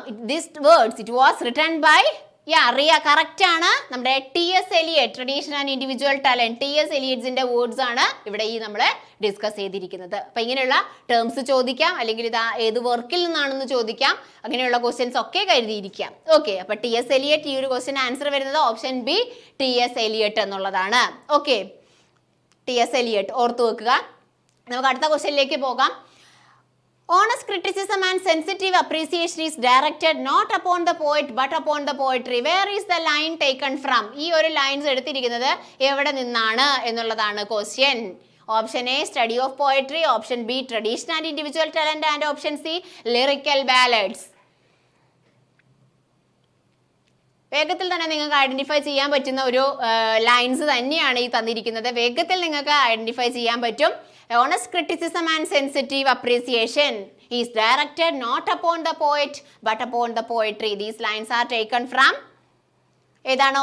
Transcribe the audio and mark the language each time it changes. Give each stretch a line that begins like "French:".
English: This words it was written by Riya.
Malayalam: Correct ആണ്. നമ്മുടെ TS. Eliot, tradition and individual talent. TS. എലിയറ്റ്സിന്റെ words ആണ് ഇവിടെ ഈ നമ്മൾ ഡിസ്കസ് ചെയ്തിരിക്കുന്നത്. അപ്പൊ ഇങ്ങനെയുള്ള ടേംസ് ചോദിക്കാം, അല്ലെങ്കിൽ ഇത് ഏത് വർക്കിൽ നിന്നാണെന്ന് ചോദിക്കാം. അങ്ങനെയുള്ള ക്വസ്റ്റ്യൻസ് ഒക്കെ കരുതിയിരിക്കാം. ഓക്കെ, അപ്പൊ ടി.എസ്. എലിയറ്റ്, ഈ ഒരു ക്വസ്റ്റ്യൻ ആൻസർ വരുന്നത് ഓപ്ഷൻ ബി ടി.എസ്. എലിയറ്റ് എന്നുള്ളതാണ്. Okay, TS. എലിയറ്റ് ഓർത്തു വെക്കുക. നമുക്ക് അടുത്ത ക്വസ്റ്റ്യനിലേക്ക് പോകാം.
English: Honest criticism and sensitive appreciation is directed not upon the poet but upon the poetry. Where is the line taken from?
Malayalam: ഈ ഒരു ലൈൻസ് എടുത്തിരിക്കുന്നത് എവിടെ നിന്നാണ് എന്നുള്ളതാണ് question. Option A study of poetry, option B tradition and individual talent and option C lyrical ballads. വേഗത്തിൽ തന്നെ നിങ്ങൾക്ക് identify ചെയ്യാൻ പറ്റുന്ന ഒരു ലൈൻസ് തന്നെയാണ് ഈ തന്നിരിക്കുന്നത്. വേഗത്തിൽ നിങ്ങൾക്ക് ഐഡന്റിഫൈ ചെയ്യാൻ പറ്റും.
English: Honest criticism and sensitive appreciation is directed not upon the poet but upon the poetry. These lines are taken from
Malayalam: ഏതാണ്?